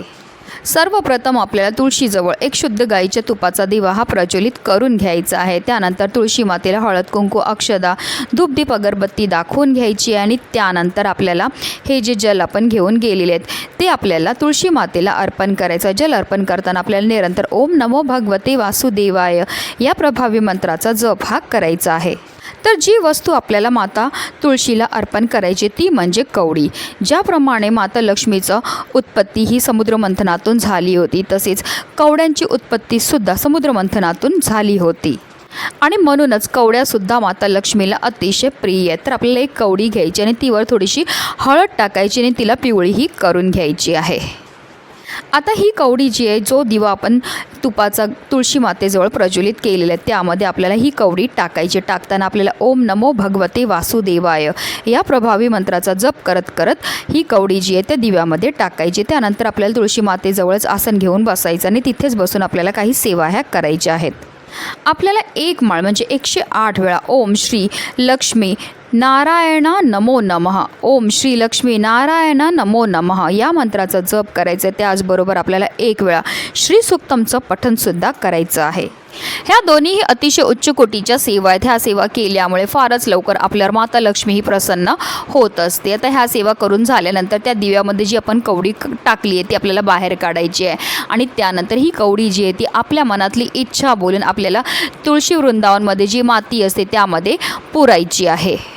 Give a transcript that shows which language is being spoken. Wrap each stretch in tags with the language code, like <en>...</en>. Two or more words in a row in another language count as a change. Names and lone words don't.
<mr>सर्वप्रथम आपल्याला तुळशीजवळ एक शुद्ध गाईच्या तुपाचा दिवा हा प्रज्वलित करून घ्यायचा आहे. त्यानंतर तुळशी मातेला हळद, कुंकू, अक्षदा, धूपदीप, अगरबत्ती दाखवून घ्यायची आणि त्यानंतर आपल्याला हे जे जल आपण घेऊन गेलेले आहेत ते आपल्याला तुळशी मातेला अर्पण करायचं. जल अर्पण करताना आपल्याला निरंतर</mr> <sa>ओम नमो भगवते वासुदेवाय</sa> <mr>या प्रभावी मंत्राचा जप हा करायचा आहे. तर जी वस्तू आपल्याला माता तुळशीला अर्पण करायची ती म्हणजे कवडी. ज्याप्रमाणे माता लक्ष्मीचं उत्पत्ती ही समुद्रमंथनातून झाली होती, तसेच कवड्यांची उत्पत्तीसुद्धा समुद्रमंथनातून झाली होती. आणि म्हणूनच कवड्यासुद्धा माता लक्ष्मीला अतिशय प्रिय आहेत. तर आपल्याला एक कवडी घ्यायची आणि तीवर थोडीशी हळद टाकायची आणि तिला पिवळीही करून घ्यायची आहे. आता ही कवडी जी आहे, जो दिवा आपण तुपाचा तुळशी मातेजवळ प्रज्वलित केलेला आहे त्यामध्ये आपल्याला ही कवडी टाकायची. टाकताना आपल्याला</mr> <sa>ओम नमो भगवते वासुदेवाय</sa> <mr>या प्रभावी मंत्राचा जप करत करत ही कवडी जी आहे त्या दिव्यामध्ये टाकायची. त्यानंतर आपल्याला तुळशी मातेजवळच आसन घेऊन बसायचं आणि तिथेच बसून आपल्याला काही सेवा ह्या करायच्या आहेत. आपल्याला एक माळ म्हणजे 108 वेळा</mr> <sa>ओम श्री लक्ष्मी नारायण नमो नमः, ओम श्री लक्ष्मी नारायण नमो नमः</sa> <mr>या मंत्राचा जप करायचा. त्याचबरोबर आपल्याला 1 वेळा श्री सूक्तमचं पठणसुद्धा करायचं आहे. ह्या दोन्हीही अतिशय उच्च कोटीच्या सेवा आहेत. ह्या सेवा केल्यामुळे फारच लवकर आपल्यावर माता लक्ष्मी ही प्रसन्न होत असते. आता ह्या सेवा करून झाल्यानंतर त्या दिव्यामध्ये जी आपण कवडी टाकली आहे ती आपल्याला बाहेर काढायची आहे आणि त्यानंतर ही कवडी जी आहे ती आपल्या मनातली इच्छा बोलून आपल्याला तुळशी वृंदावनमध्ये जी माती असते त्यामध्ये पुरायची आहे.</mr>